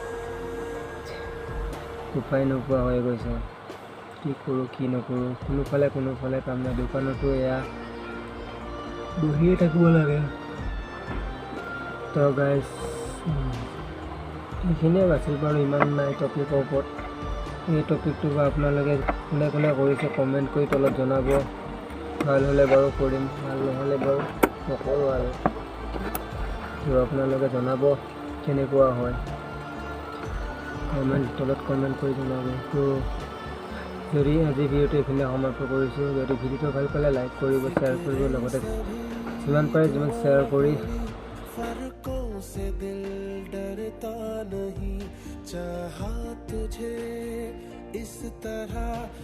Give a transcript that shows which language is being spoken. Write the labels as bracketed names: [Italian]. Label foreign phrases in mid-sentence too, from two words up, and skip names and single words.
[Assamese] উপায় নোপোৱা হৈ গৈছে কি কৰোঁ কি নকৰোঁ কোনোফালে কাম নাই দোকানতো এয়া বহিয়ে থাকিব লাগে তো গাইজ এইখিনিয়ে বাছিল বাৰু ইমান নাই টপিকৰ ওপৰত এই টপিকটো বা আপোনালোকে কোনে কোনে কৰিছে কমেণ্ট কৰি তলত জনাব ভাল হ'লে বাৰু কৰিম ভাল নহ'লে বাৰু নকৰোঁ আৰু তো আপোনালোকে জনাব কেনেকুৱা হয় তলত কমেণ্ট কৰি জনাব তো যদি আজি ভিডিঅ'টো এইখিনিতে সমাপ্ত কৰিছোঁ যদি ভিডিঅ'টো ভাল পালে লাইক কৰিব শ্বেয়াৰ কৰিব লগতে যিমান পাৰে যিমান শ্বেয়াৰ কৰি [Hindi] से दिल डरता नहीं चाहा तुझे इस तरह